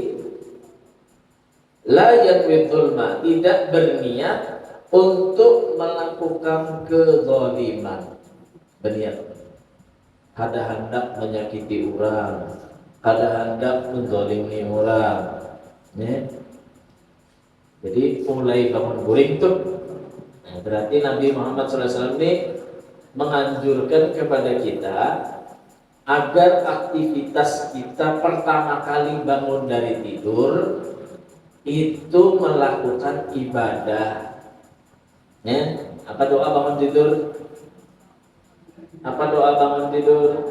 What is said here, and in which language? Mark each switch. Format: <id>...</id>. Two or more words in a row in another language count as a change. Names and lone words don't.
<ar>La yanwi dzulma,</ar> <id>tidak berniat untuk melakukan kezaliman.</id> <bjn>Berniat kada hendak menyakiti orang, kada hendak menzalimi orang.</bjn> <id>Jadi mulai bangun guring tuh, berarti Nabi Muhammad SAW ini menganjurkan kepada kita agar aktivitas kita pertama kali bangun dari tidur itu melakukan ibadah. Apa doa bangun tidur? Apa doa bangun tidur?</id>